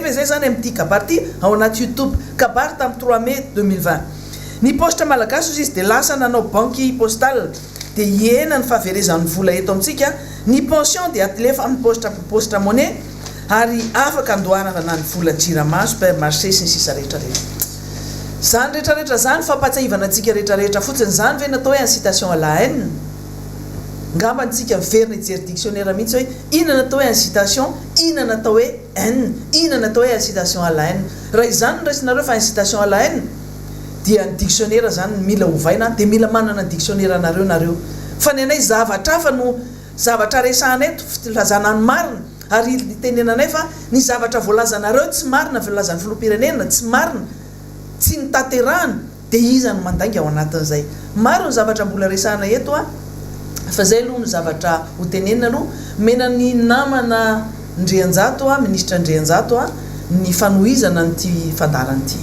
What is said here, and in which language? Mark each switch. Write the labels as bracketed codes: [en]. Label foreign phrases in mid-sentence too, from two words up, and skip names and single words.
[mg] fa zay zany amin'ity kabary ty ao anaty YouTube kabary tamin'ny 3 mai 2020 ny poste malagasy ozy izy dia lasa nanao [fr] banque postale [mg] dia hiena ny fahaverezan'ny vola eto amintsika ny pension dia atilefa amin'ny [fr] poste monnaie [mg] ary afaka andoharana ny volan-jiramaso supermarché sy ny sisa rehetrarehetra zany rehetrarehetra zany fampatsahivana antsika rehetrarehetra fotsiny zany ve natao hoe [fr] incitation à la haine [mg] ngamba antsika miverina hijery dictionnaire mihitsy hoe inona natao hoe incitation inona natao hoe haine inona natao hoe [fr] incitation à la haine [mg] raha izany no raisinareo fa [fr] incitation à la haine [mg] dia ny dictionnaire zany mila hovaina dia mila manana ny dictionnaire nareo fa ny anay zavatra hafa no zavatra resahana eto filazana ny marina ary tenenanay fa ny zavatra voalazanareo tsy marina voalazan'ny filohampirenena tsy marina tsy nitaterahana dia izany mandainga ao anatin'izay maro ny zavatra mbola resahana eto a fa zay aloha ny zavatra ho tenenina aloha mena ny namana Ndrianjato a ministra Ndrianjato a ny fanohizana nyty fandarana ity